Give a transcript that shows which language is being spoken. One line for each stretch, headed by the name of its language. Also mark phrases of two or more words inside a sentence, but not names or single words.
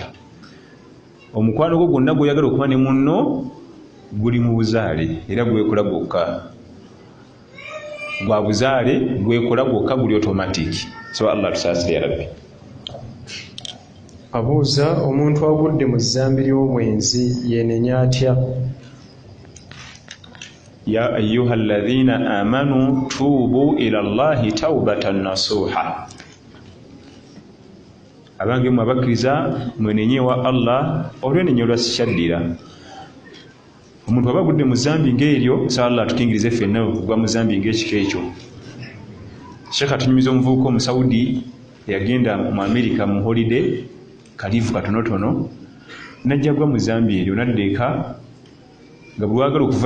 Ganda: Omukwano gwo gwonna gw'oyagala okuba ne munno guli mu buzaale era gwekola gwokka gwa buzaale gwekola gwokka guli automatic. So Allah tusaasire
Arabic: يا ربي.
Ganda: Abuuza omuntu agudde mu zzambi ly'obwenzi yeenenya atya?
Arabic: يا أيها الذين آمنوا توبوا إلى الله توبة نصوحا.
Ganda: Abange mu abakkiriza mwenenye wa Allah olwenenye olwasishaddira. Omuntu aba agudde mu zambi ng'eryo sa Allah atukingirize ffenna okugwa mu zambi ng'ekiko ekyo. Sheikh atunyumiza omuvubuka Omusaudi yagenda mu America mu holiday kalivu katonotono najja gwa mu zambi eryo naddeeka nga bwe wagala okuva